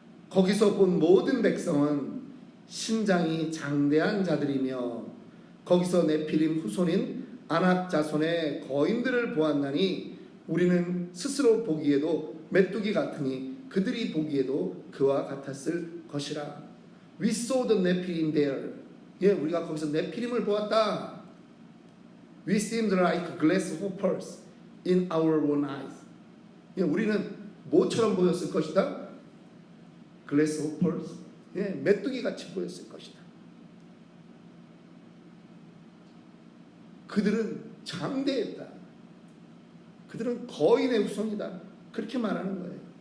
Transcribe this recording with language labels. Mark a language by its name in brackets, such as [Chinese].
[Korean] 거기서 본 모든 백성은 신장이 장대한 자들이며 거기서 네피림 후손인 아낙 자손의 거인들을 보았나니 우리는 스스로 보기에도 메뚜기 같으니 그들이 보기에도 그와 같았을 것이라. [English] We saw the Nephilim there. [Korean] 예, 우리가 거기서 네피림을 보았다. [English] We seemed like grasshoppers in our own eyes. [Korean] 예, 우리는 뭐처럼 보였을 것이다? [English] grasshoppers. [Korean] 예, 메뚜기 같이 보였을 것이다. 그들은 장대했다. 그들은 거인의 후손이다. 그렇게 말하는 거예요.